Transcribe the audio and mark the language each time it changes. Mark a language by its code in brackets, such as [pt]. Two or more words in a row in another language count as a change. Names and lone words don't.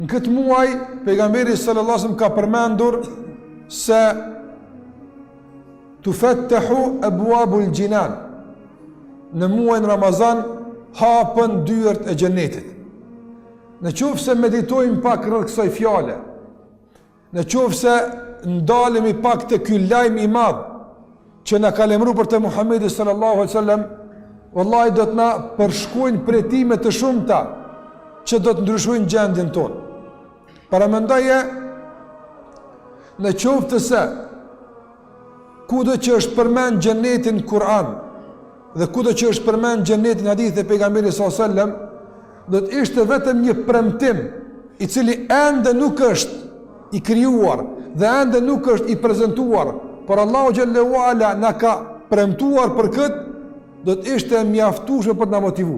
[sq] Në këtë muaj, pejgamberi [ar] صلى الله عليه وسلم [sq] ka përmendur se [ar] تفتح أبواب الجنان. [sq] Në muajin Ramazan hapën dyert e xhenetit. Në qoftë se meditojmë pak rreth kësaj fjale, në qoftë se ndalemi pak te ky lajm i madh që na ka lajmëruar për te Muhamedi [ar] صلى الله عليه وسلم, [sq] wallahi do të na përshkruajnë pretime të shumta që do të ndryshojnë gjendjen tonë. Paramendoje në qoftë se kudo që është përmend xhenetin Kur'an dhe kudo që është përmend xhenetin hadith e pejgamberit [ar] صلى الله عليه وسلم, [sq] do të ishte vetëm një premtim i cili ende nuk është i krijuar dhe ende nuk është i prezantuar, por Allahu [ar] جل وعلا [sq] na ka premtuar për këtë, do të ishte mjaftueshëm për të na motivuar.